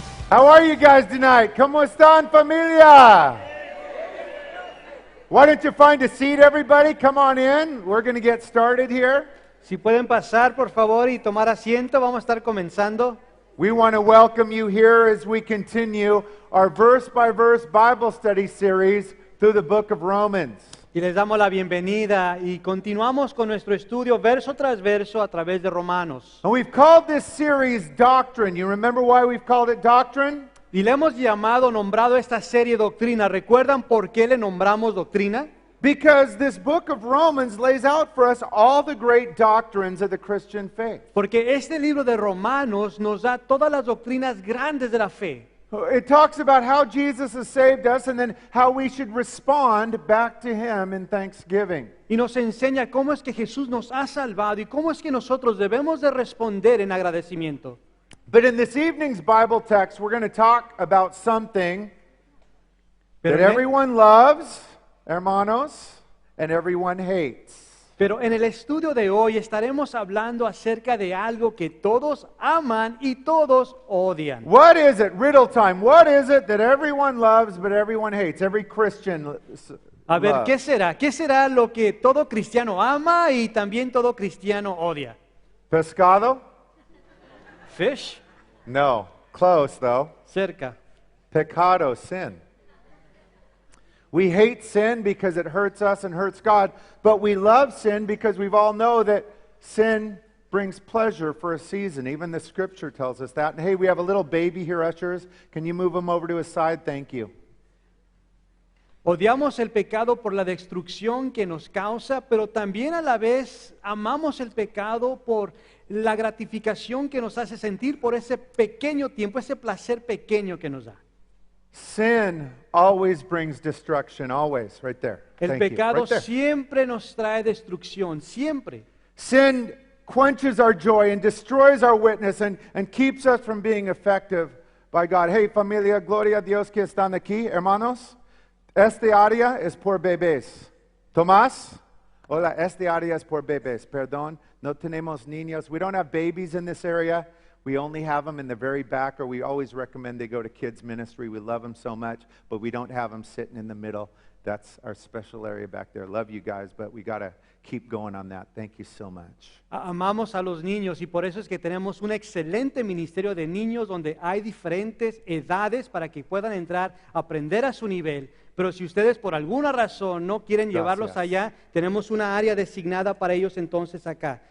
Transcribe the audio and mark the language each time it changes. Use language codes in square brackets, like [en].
[en] How are you guys tonight? [es] ¿Cómo están, familia? [en] Why don't you find a seat, everybody? Come on in. We're going to get started here. [es] Si pueden pasar, por favor, y tomar asiento, vamos a estar comenzando. [en] We want to welcome you here as we continue our verse-by-verse Bible study series through the book of Romans. [es] Y les damos la bienvenida y continuamos con nuestro estudio verso tras verso a través de Romanos. [en] And we've called this series Doctrine. You remember why we've called it Doctrine? [es] Y le hemos nombrado esta serie Doctrina. ¿Recuerdan por qué le nombramos Doctrina? [en] Because this book of Romans lays out for us all the great doctrines of the Christian faith. [es] Porque este libro de Romanos nos da todas las doctrinas grandes de la fe. [en] It talks about how Jesus has saved us and then how we should respond back to Him in thanksgiving. [es] Y nos enseña cómo es que Jesús nos ha salvado y cómo es que nosotros debemos de responder en agradecimiento. [en] But in this evening's Bible text, we're going to talk about something that everyone loves, hermanos, and everyone hates. [es] Pero en el estudio de hoy estaremos hablando acerca de algo que todos aman y todos odian. [en] What is it? Riddle time. What is it that everyone loves but everyone hates? Every Christian [es] A ver, [en] loves. [es] ¿qué será? ¿Qué será lo que todo cristiano ama y también todo cristiano odia? Pescado? [en] Fish, No. Close, though. [es] cerca. Pecado, sin. [en] We hate sin because it hurts us and hurts God, but we love sin because we all know that sin brings pleasure for a season. Even the scripture tells us that. And hey, we have a little baby here, ushers. Can you move him over to his side? Thank you. [es] Odiamos el pecado por la destrucción que nos causa, pero también a la vez amamos el pecado por la gratificación que nos hace sentir por ese pequeño tiempo, ese placer pequeño que nos da. [en] Sin always brings destruction, always, right there. [es] El [en] Thank you. [es] pecado [en] Right there. [es] siempre nos trae destrucción, siempre. [en] Sin quenches our joy and destroys our witness and keeps us from being effective by God. [es] Hey, familia, gloria a Dios que están aquí, hermanos. Este área es por bebés. Tomás? Hola, este área es por bebés. Perdón, no tenemos niños. [en] We don't have babies in this area. We only have them in the very back, or we always recommend they go to kids ministry. We love them so much, but we don't have them sitting in the middle. That's our special area back there. Love you guys, but we got to keep going on that. Thank you so much. [es] Amamos a los niños y por eso es que tenemos un excelente ministerio de niños donde hay diferentes edades para que puedan entrar a aprender a su nivel. Pero si ustedes por alguna razón no quieren llevarlos allá, tenemos una área designada para ellos entonces acá.